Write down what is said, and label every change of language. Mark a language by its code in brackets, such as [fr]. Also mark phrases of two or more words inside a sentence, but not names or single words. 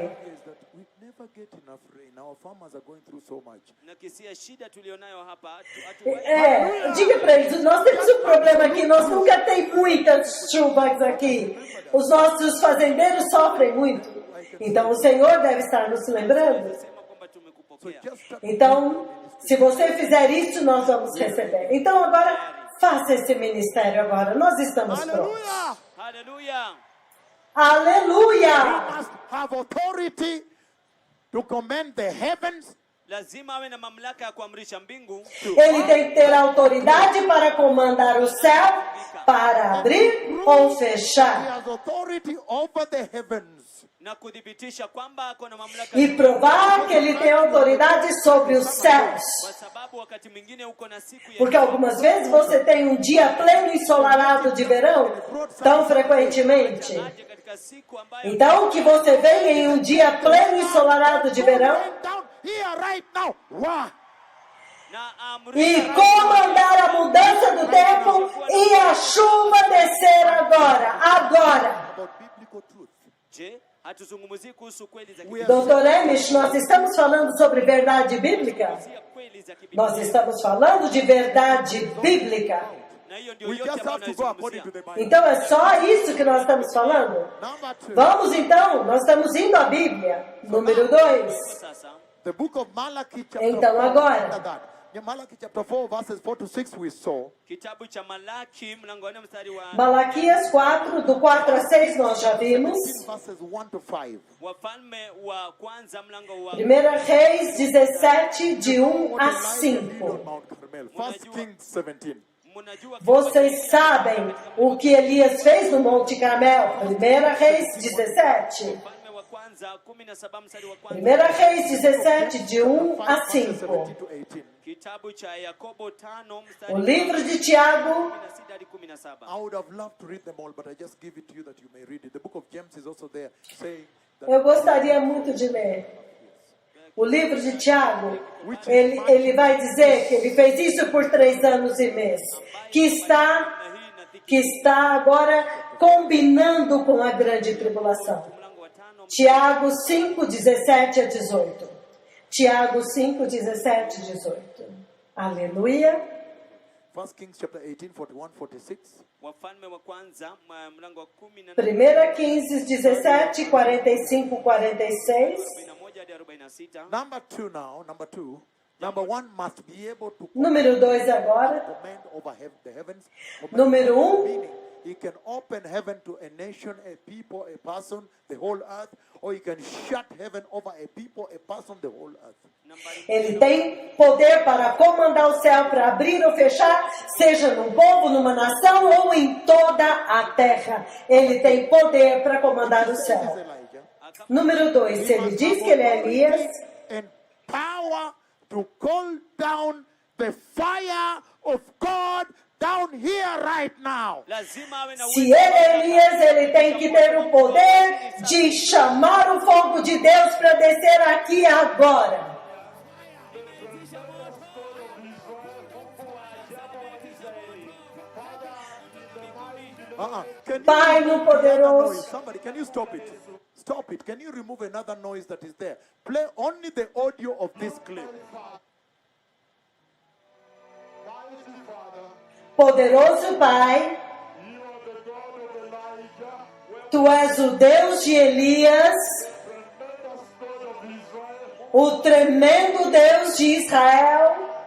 [en] Is that we never get enough rain. Our farmers are going through so much. [sw] na kisia shida tulionayo hapa [pt] Diga para eles, nós temos um problema aqui, nós nunca tem muitas chuvas aqui. Os nossos fazendeiros sofrem muito. Então o Senhor deve estar nos lembrando. [sw] sema kwamba tumekupokea. [en] Just start [pt] Então, se você fizer isso, nós vamos receber. Então agora, faça esse ministério agora. Nós estamos prontos. [en] Hallelujah! [pt] Aleluia! [en] He must have authority to command the heavens. [sw] Lazima awe na mamlaka ya kuamrisha mbingu [pt] Ele tem que ter autoridade para comandar o céu, para abrir ou [en] He [pt] fechar. [en] has authority over the heavens. [sw] na kudhibitisha kwamba ako na mamlaka [pt] E provar que ele tem autoridade sobre os céus. [sw] kwa sababu wakati mwingine uko na siku ya [pt] Porque algumas vezes você tem um dia pleno ensolarado de verão, tão frequentemente. [sw] aje katika siku ambayo [pt] Então, que você venha em um dia pleno ensolarado de verão [en] Rain down here right now. Wow. [sw] na [pt] e [sw] amrisha [pt] comandar a mudança do tempo e a chuva descer agora. Agora. [en] About biblical truth. [sw] je hatuzungumzii kuhusu kweli za [en] We are Dr. [pt] Emish, nós estamos falando sobre verdade bíblica? [sw] kibiblia, kweli za kibiblia, [pt] Nós estamos falando de verdade bíblica. [sw] na hiyo ndio [en] we [sw] yote [en] just [sw] ambayo [en] have to go according [sw] naizungumzia. [en] to the Bible. [pt] Então é só isso que nós estamos falando? [en] Number 2. [pt] Vamos então, nós estamos indo à Bíblia. Número 2. [sw] Sasa [en] The book of Malachi chapter [pt] Então, [en] 4. [pt] agora. [en] After that. In Malachi chapter 4 verses 4 to 6 we saw. [sw] kitabu cha Malaki mlango wa 4 mstari wa [pt] Malaquias 4, do 4 a 6 nós já vimos. [en] 15 verses 1 to 5. [sw] Wafalme wa kwanza mlango wa [pt] 1 Reis 17, de 1 [en] What a Elijah did [pt] 5. [en] on Mount Carmel. 1 Kings 17. [sw] mnajua [pt] Vocês sabem o que Elias fez no Monte Carmel. 1 Reis 17. [sw] Wafalme wa kwanza 17 mstari wa [pt] 1 [sw] kwanza [pt] Reis 17, de 1 a [en] 5 verses 17 [pt] 5. [en] to 18. [sw] kitabu cha Yakobo 5 mstari [pt] O [sw] wa [pt] livro de Tiago. [sw] 16 hadi 17. [en] I would have loved to read them all, but I just give it to you that you may read it. The book of James is also there, saying that [pt] Eu gostaria muito de ler. O livro de Tiago, ele vai dizer que ele fez isso por 3 anos e mês. Que está agora combinando com a grande tribulação. [sw] Mlango wa 5 [pt] Tiago 5, 17 a 18. Tiago 5, 17 a 18. Aleluia. [en] 1 Kings chapter 18, 41, 46. [sw] Wafalme wa kwanza mlango wa 18 [en] 1 Kings 17, 45, 46. [sw] 41 hadi 46. [en] Number 2 now, number 2. Number 1 must be able to [pt] Número 2 agora. [en] command over the heavens. [pt] Número 1. [en] Meaning, he can open heaven to a nation, a people, a person, the whole earth, or he can shut heaven over a people, a person, the whole earth. [pt] Ele tem poder para comandar o céu, para abrir ou fechar, seja num povo, numa nação ou em toda a terra. Ele tem poder para comandar o [en] This is [pt] céu. [en] Elijah. [pt] Número 2, se ele diz que ele é Elias, [en] And power to call down the fire of God down here right now. [sw] Lazima awe na [pt] se ele é Elias, ele tem que ter o poder de chamar o fogo de Deus para descer aqui agora. [en] Can you [pt] Pai no [en] remove another [pt] poderoso. [en] noise? Somebody, can you stop it? Stop it. Can you remove another noise that is there? Play only the audio of this clip. [pt] Poderoso Pai, Tu és o Deus de Elias, o tremendo Deus de Israel.